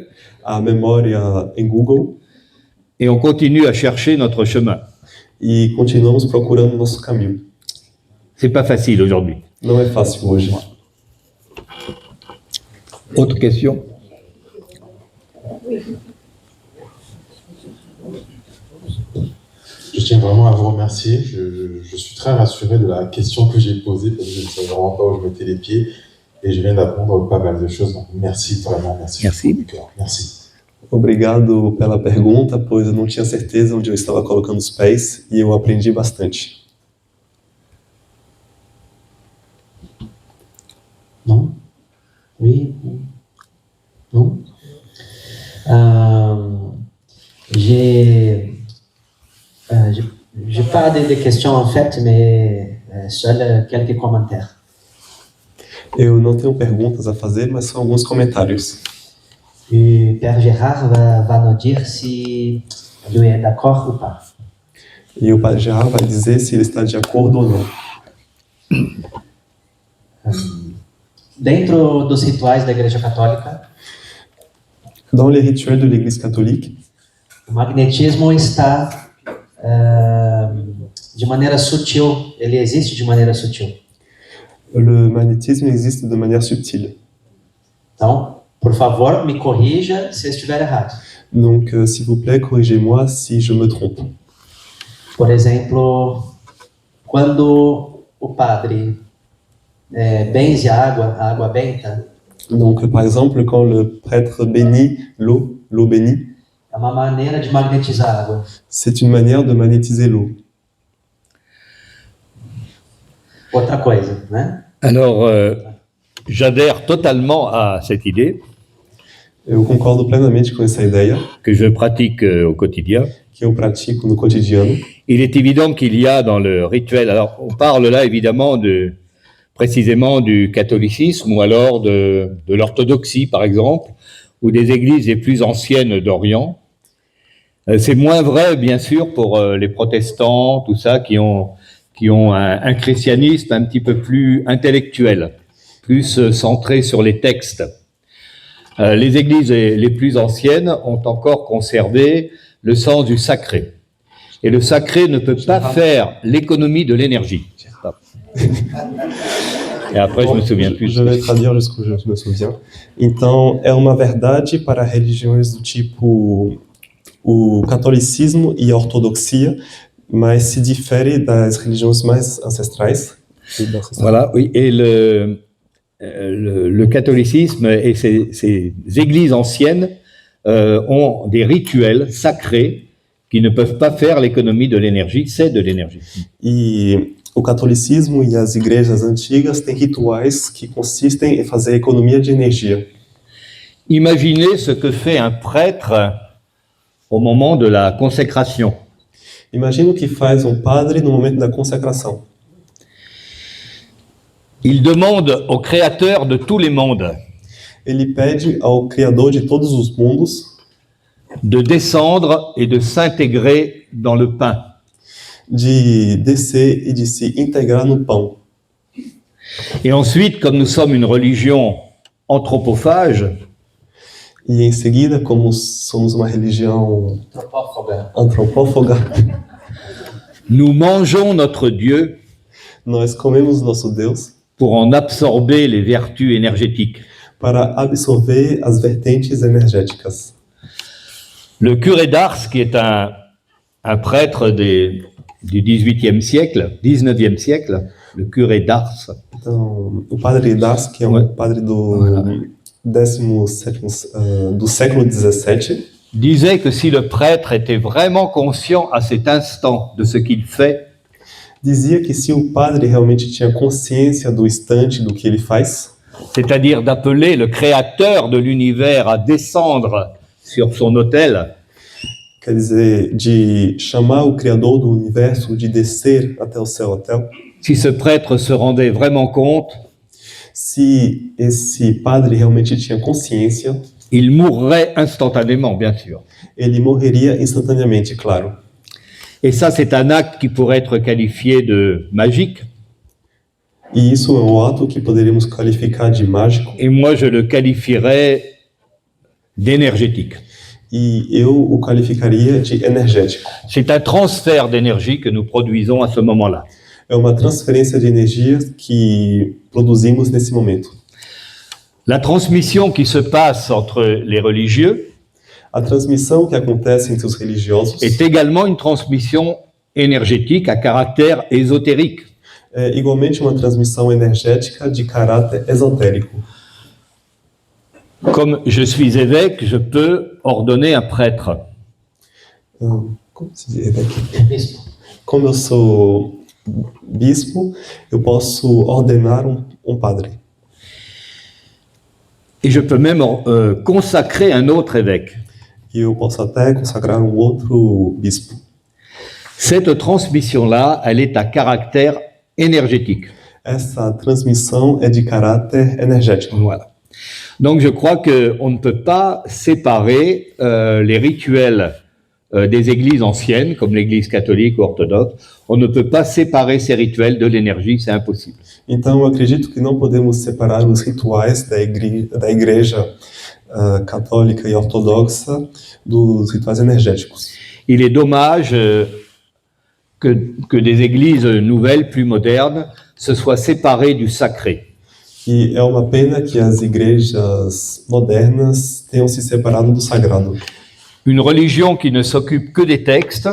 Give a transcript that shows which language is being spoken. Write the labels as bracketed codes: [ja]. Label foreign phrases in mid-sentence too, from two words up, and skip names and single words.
[pt] a memória em Google, [fr] et on continue à chercher notre chemin. [pt] e continuamos procurando nosso caminho. [fr] C'est pas facile aujourd'hui. [pt] Não é fácil hoje. [fr] Autre question? Je tiens vraiment à vous remercier. Je suis très rassuré de la question que j'ai posée parce que je ne savais vraiment pas où je mettais les pieds et je viens d'apprendre pas mal de choses. Donc merci vraiment, merci. Merci. Du cœur. Merci. [pt] Obrigado pela pergunta, pois eu não tinha certeza onde eu estava colocando os pés e eu aprendi bastante. [fr] Non? Oui? Non? J'ai pas de questions en fait, mais seuls quelques commentaires. [pt] Eu não tenho perguntas a fazer, mas são alguns comentários. [fr] E Père Gérard va nous dire si lui est d'accord ou pas. [pt] E o Padre Gerard vai dizer se ele está de acordo ou não. Dentro dos rituais da Igreja Católica, [fr] Dans les rituels de l'Église catholique, [pt] o magnetismo está de maneira sutil, ele existe de maneira sutil. [fr] le magnétisme existe de manière subtile. [pt] Então, por favor, me corrija se eu estiver errado. [fr] Donc, s'il vous plaît, corrigez-moi si je me trompe. [pt] Por exemplo, quando o padre benze a água benta, [fr] Donc, par exemple, quand le prêtre bénit l'eau bénie, [pt] é uma maneira de magnetizar a água. [fr] c'est une manière de magnétiser l'eau. [pt] Outra coisa, né? [fr] Alors, j'adhère totalement à cette idée [pt] Eu concordo plenamente com essa ideia, [fr] que je pratique au quotidien. [pt] que eu pratico no cotidiano. [fr] Il est évident qu'il y a dans le rituel, alors on parle là évidemment précisément du catholicisme ou alors de l'orthodoxie par exemple, ou des églises les plus anciennes d'Orient. C'est moins vrai bien sûr pour les protestants, tout ça, qui ont un christianisme un petit peu plus intellectuel, plus centré sur les textes. Les églises les plus anciennes ont encore conservé le sens du sacré. Et le sacré ne peut pas faire l'économie de l'énergie. Et après, je me souviens plus. Je vais traduire jusqu'où je me souviens. [pt] Então, é uma verdade para religiões do tipo o catolicismo e a ortodoxia, mas se difere das religiões mais ancestrais. [fr] Voilà, oui. Et le catholicisme et ces églises anciennes ont des rituels sacrés qui ne peuvent pas faire l'économie de l'énergie, c'est de l'énergie. [pt] E o catolicismo e as igrejas antigas têm rituais que consistem em fazer economia de energia. [fr] Imaginez ce que fait un prêtre au moment de la consécration. [pt] Imagina o que faz um padre no momento da consacração. [fr] Il demande au Créateur de tous les mondes [pt] Ele pede ao Criador de todos os mundos [fr] de descendre et de s'intégrer dans le pain. [pt] de descer e de se integrar no pão. [fr] Et ensuite, comme nous sommes une religion anthropophage, [pt] E em seguida, como somos uma religião antropófaga, [fr] nous mangeons notre Dieu [pt] nós comemos nosso Deus [fr] pour en absorber les vertus énergétiques. [pt] para absorver as vertentes energéticas. [fr] Le curé d'Ars, qui est un prêtre du XVIIIe siècle, 19e siècle, le curé d'Ars, [pt] Então, o padre Das, que é um padre do 17º, do século XVII, [fr] disait que si le prêtre était vraiment conscient à cet instant de ce qu'il fait, [pt] dizia que se o padre realmente tinha consciência do instante do que ele faz, [fr] c'est-à-dire d'appeler le créateur de l'univers à descendre sur son autel, [pt] quer dizer, de chamar o Criador do universo, de descer até o seu hotel, [fr] si ce prêtre se rendait vraiment compte, [pt] se esse padre realmente tinha consciência, [fr] il mourrait instantanément, bien sûr. [pt] ele morreria instantaneamente, claro. [fr] Et ça, c'est un acte qui pourrait être qualifié de magique. [pt] E isso é um ato que poderíamos qualificar de mágico, [fr] Et moi, je le qualifierais d'énergétique. [pt] e eu o qualificaria de energético. [fr] C'est un transfert d'énergie que nous produisons à ce moment-là. [pt] É uma transferência de energia que produzimos nesse momento. [fr] La transmission qui se passe entre les religieux [pt] A transmissão que acontece entre os religiosos [fr] est également une transmission énergétique à caractère ésotérique. [pt] é igualmente uma transmissão energética de caráter esotérico. [fr] Comme je suis évêque, je peux ordonner un prêtre. [pt] Como se diz, Rebeca? Bispo. Como eu sou bispo, eu posso ordenar um padre. [fr] Et je peux même consacrer un autre évêque. [pt] E eu posso até consagrar um outro bispo. [fr] Cette transmission-là, elle est à caractère énergétique. [pt] Essa transmissão é de caráter energético. [fr] Voilà. Donc je crois qu'on ne peut pas séparer les rituels des églises anciennes, comme l'église catholique ou orthodoxe. On ne peut pas séparer ces rituels de l'énergie, c'est impossible. [pt] Então, eu acredito que não podemos separar os rituais da igreja católica e ortodoxa dos rituais energéticos. [fr] Il est dommage que des églises nouvelles, plus modernes, se soient séparées du sacré. [pt] E é uma pena que as igrejas modernas tenham se separado do sagrado. [fr] Une religion qui ne s'occupe que des textes,